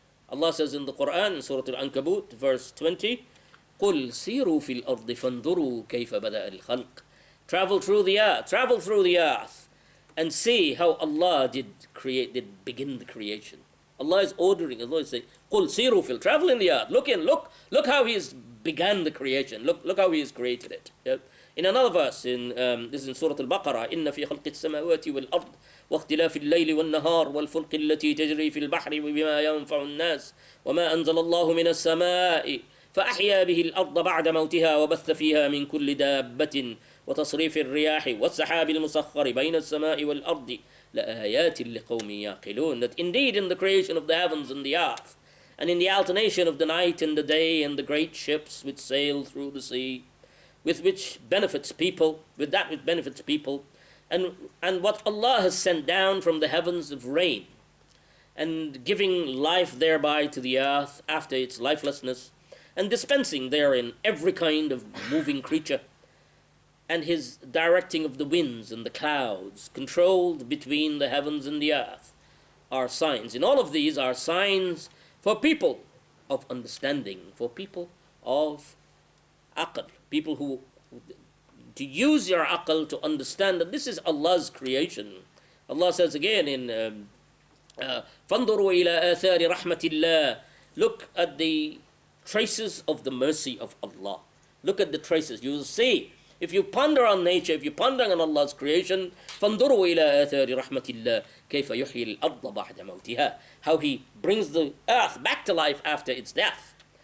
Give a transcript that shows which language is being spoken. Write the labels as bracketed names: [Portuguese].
[English] Allah says in the Quran, in Surah Al-Ankabut, verse 20, [Arabic] قُلْ سِيرُوا فِي الْأَرْضِ فَانْظُرُوا كَيْفَ بَدَأَ الْخَلْقِ. [English] Travel through the earth, and see how Allah did begin the creation. Allah is ordering, Allah is saying, [Arabic] قُلْ سِيرُوا فِي, [English] travel in the earth, look how He has began the creation, look how He has created it. Yeah? In another verse, this is in Surah Al-Baqarah, [Arabic] إِنَّ فِي خَلْقِ السَّمَاوَاتِ وَالْأَرْضِ وَاخْتِلَافِ اللَّيْلِ وَالنَّهَارِ وَالْفُلْقِ الَّتِي تَجْرِي فِي الْبَحْرِ وَبِمَا يَنْفَعُ النَّاسِ وَمَا أَنزَلَ اللَّهُ مِنَ السَّمَاءِ فأحيا به الأرض بعد موتها وبث فيها من كل دابة وتصريف الرياح والسحاب المسخر بين السماء والأرض لآيات لقوم يعقلون. [English] That indeed in the creation of the heavens and the earth, and in the alternation of the night and the day, and the great ships which sail through the sea, with which benefits people, and what Allah has sent down from the heavens of rain, and giving life thereby to the earth after its lifelessness, and dispensing therein every kind of moving creature, and His directing of the winds and the clouds, controlled between the heavens and the earth, are signs. In all of these are signs for people of understanding, for people of aql, people who to use your aql to understand that this is Allah's creation. Allah says again in [Arabic] فَانْظُرُوا إِلَىٰ آثَارِ رَحْمَةِ اللَّهِ. [English] Look at the traces of the mercy of Allah. Look at the traces. You will see If you ponder on nature, if you ponder on Allah's creation, [Arabic] فَانْظُرُوا إِلَىٰ آثَارِ رَحْمَةِ اللَّهِ كَيْفَ يُحْيِي الْأَرْضَ بَعْدَ مَوْتِهَا. [English] How He brings the earth back to life after its death.